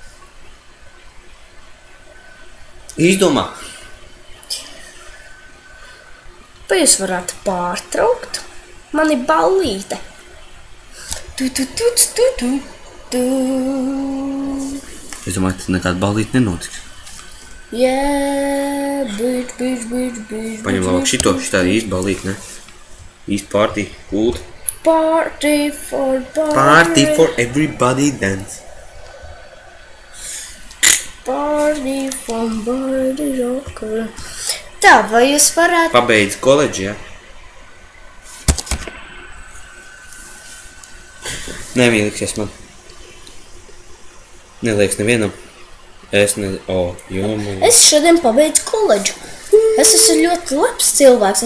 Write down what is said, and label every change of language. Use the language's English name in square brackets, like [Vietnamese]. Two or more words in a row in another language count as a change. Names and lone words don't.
[Latvian] Izdomā. Vai jūs varētu pārtraukt? Man ir ballīte. Es domāju, ka nekāda ballīte nenotiks. [English] Yeah, bitch. [Latvian] Paņem labāk šito, šitā ir īsti ballīte, ne? Īsti party, kult. [English] Party for everybody dance. Party for body rocker. [Latvian] Tā, vai jūs varētu... Pabeidz koledži, ja? Nemīliksies man. Neliekas nevienam. Es šodien pabeidzu koledžu. Es esmu ļoti labs cilvēks.